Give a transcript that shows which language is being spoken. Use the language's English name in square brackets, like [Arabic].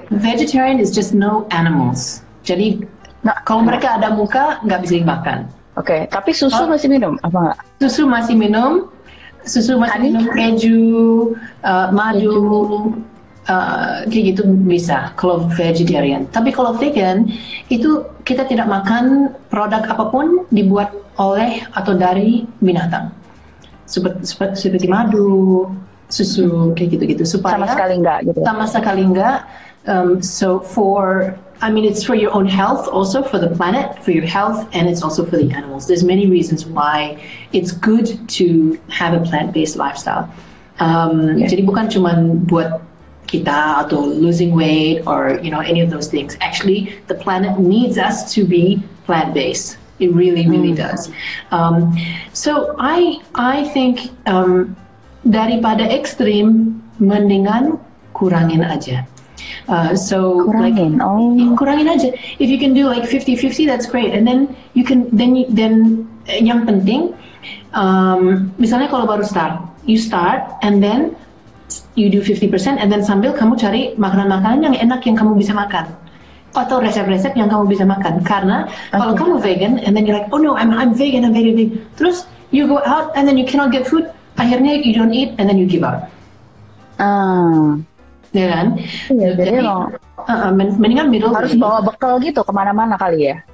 [English] Vegetarian is just no animals. [Indonesian] Jadi kalau mereka ada muka nggak bisa dimakan. Oke, tapi susu masih minum apa nggak? Susu masih minum, keju, madu. Kayak gitu bisa kalau vegetarian. Tapi kalau vegan itu kita tidak makan produk apapun dibuat oleh atau dari binatang, seperti madu, susu, kayak gitu-gitu, supaya sama sekali enggak gitu. Sama sekali enggak. [English] So it's for your own health, also for the planet, for your health, and it's also for the animals. There's many reasons why it's good to have a plant-based lifestyle. [Indonesian] Jadi bukan cuma buat kita atau [English] losing weight or any of those things. Actually, the planet needs us to be plant-based. It really, really does. So I think [Indonesian] daripada ekstrim, mendingan kurangin aja. Kurangin aja. [English] If you can do like 50-50, that's great. And then you can [Indonesian] yang penting, misalnya kalau baru [English] you start and then you do 50% and then [Indonesian] sambil kamu cari makanan-makanan yang enak yang kamu bisa makan. Atau resep-resep yang kamu bisa makan. Karena kalau kamu [English] vegan and then you're like, oh no, I'm vegan, I'm vegan. [Indonesian] Terus [English] you go out and then you cannot get food. [Indonesian] Akhirnya [English] you don't eat and then you give up. [Indonesian] Ya kan? Iya, jadi mendingan middle. Harus bawa bekal gitu kemana-mana kali ya.